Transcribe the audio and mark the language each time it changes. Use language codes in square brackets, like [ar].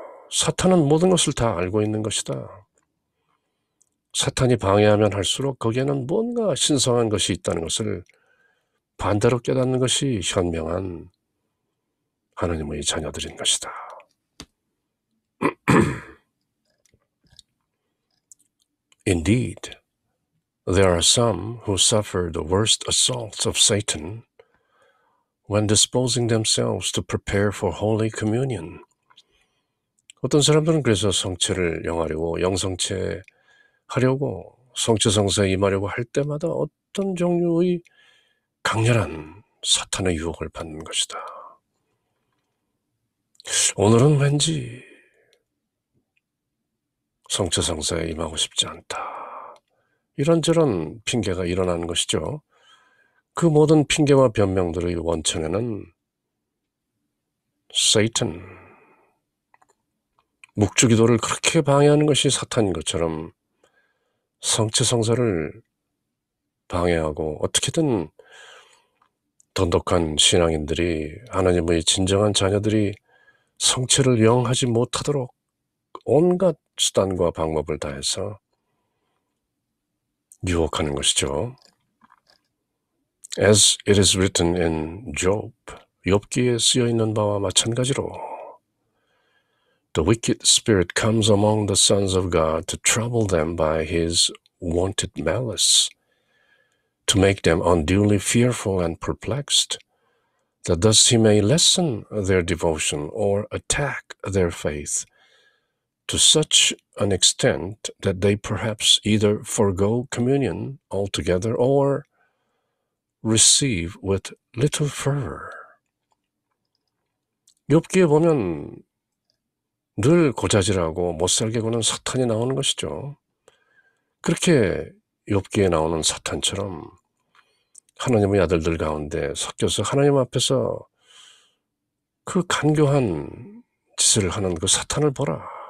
[ko] 사탄은 모든 것을 다 알고 있는 것이다. 사탄이 방해하면 할수록 거기에는 뭔가 신성한 것이 있다는 것을 반대로 깨닫는 것이 현명한 하나님의 자녀들인 것이다. [en] Indeed, there are some who suffer the worst assaults of Satan when disposing themselves to prepare for Holy Communion. [ko] 어떤 사람들은 그래서 성체를 영하려고, 영성체 하려고, 성체 성사에 임하려고 할 때마다 어떤 종류의 강렬한 사탄의 유혹을 받는 것이다. 오늘은 왠지 성체 성사에 임하고 싶지 않다. 이런저런 핑계가 일어나는 것이죠. 그 모든 핑계와 변명들의 원천에는 Satan, 묵주기도를 그렇게 방해하는 것이 사탄인 것처럼 성체 성사를 방해하고 어떻게든 돈독한 신앙인들이, 하나님의 진정한 자녀들이 성체를 영하지 못하도록 온갖 수단과 방법을 다해서 유혹하는 것이죠. [en] As it is written in Job, [ko] 욥기에 쓰여 있는 바와 마찬가지로 [en] The wicked spirit comes among the sons of God to trouble them by his wonted malice, to make them unduly fearful and perplexed, that thus he may lessen their devotion or attack their faith to such an extent that they perhaps either forego communion altogether or receive with little fervor. [ko] 욥기에 보면 늘 고자질하고 못살게 구는 사탄이 나오는 것이죠. 그렇게 욥기에 나오는 사탄처럼 하나님의 아들들 가운데 섞여서 하나님 앞에서 그 간교한 짓을 하는 그 사탄을 보라.